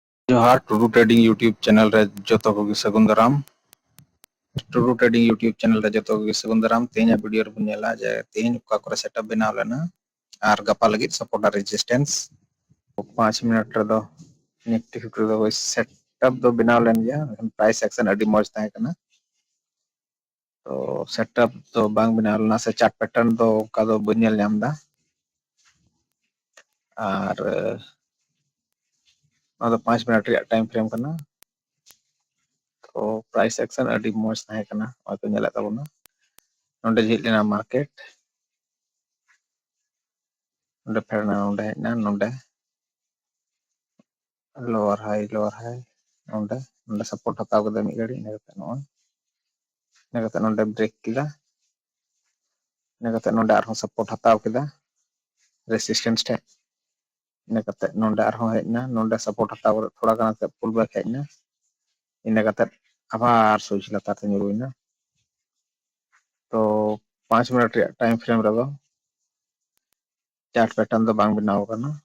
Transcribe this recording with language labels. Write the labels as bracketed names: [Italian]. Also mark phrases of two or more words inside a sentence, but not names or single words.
[Santali] जोहार टुडू ट्रेडिंग यूट्यूब चैनल रे जोतो को सगुन दाराम टुडू ट्रेडिंग यूट्यूब चैनल रे जोतो को सगुन दाराम तेना वीडियो रे बुनेला जे तेन का करे सेटअप बनाव लेना आर गपा लगित सपोर्ट और रेजिस्टेंस 5 मिनट रे दो निफ्टी 50 दो सेटअप दो बनाव लेन गया [English] price action [Santali] अडी मौज ताहे कना तो सेटअप तो बांग बनाव लेना से [English] chart pattern [Santali] दो का दो बनेल नामदा और 5 मिनट रे [English] time frame [Santali] कना तो [English] price action [Santali] अडी मौज ताहे कना तो नेला ताबोना नोंडे झिल लेना मार्केट नोंडे फेरना नोंडे हेना नोंडे [English] lower high [Santali] नोंडे नोंडे सपोर्ट हताव कदे मी गड़ी नेगते नोंडे ब्रेक किदा नेगते नोंडे आरो सपोर्ट हताव किदा रेसिस्टेंस टे नेगते नोंडे आरो हेना नोंडे सपोर्ट हताव थोड़ा गाना ते [English] pull back [Santali] हेना नेगते आबार सोच लतार ते नुरुइना तो 5 मिनट रे [English] time frame [Santali] रे दो [English] chart pattern [Santali] दो बांग बनाव कना